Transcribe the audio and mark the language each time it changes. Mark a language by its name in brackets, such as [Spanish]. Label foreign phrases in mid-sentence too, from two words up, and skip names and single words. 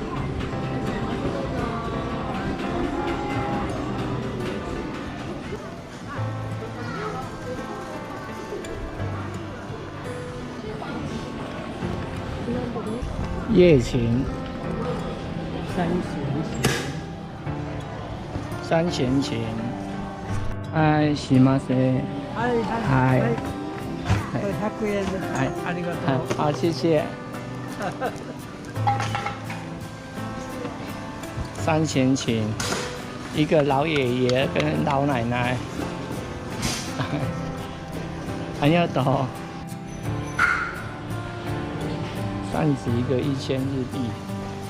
[Chinese] 夜晴。三弦琴。 [Japanese] はい、しません。はい。はい。100円です。はい。ありがとう。 [Chinese] 好，谢谢。三弦琴，一个老爷爷跟老奶奶，还要抖。扇子一个1000日币。